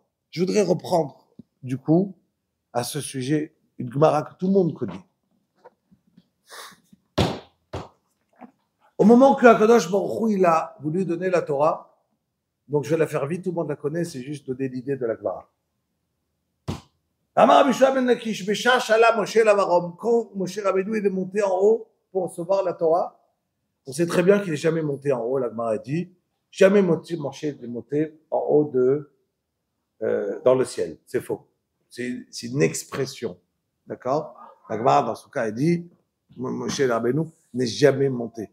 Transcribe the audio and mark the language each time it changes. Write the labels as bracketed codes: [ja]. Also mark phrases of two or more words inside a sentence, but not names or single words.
[fr] Je voudrais reprendre, du coup, à ce sujet, une Gemara que tout le monde connaît. Au moment que [he] הקדוש ברוך הוא, [fr] il a voulu donner la Torah, donc je vais la faire vite, tout le monde la connaît, c'est juste donner l'idée de la Gemara. [he] אמר רבי שוע בן לקיש בשעה שעלה משה למרום, [fr] quand Moshe Rabbeinu est monté en haut pour recevoir la Torah, on sait très bien qu'il n'est jamais monté en haut, la Gemara dit, jamais Moshe est monté en haut dans le ciel. C'est faux. C'est une expression. D'accord? La Gemara, dans ce cas, elle dit, Moshe Rabbeinu n'est jamais monté.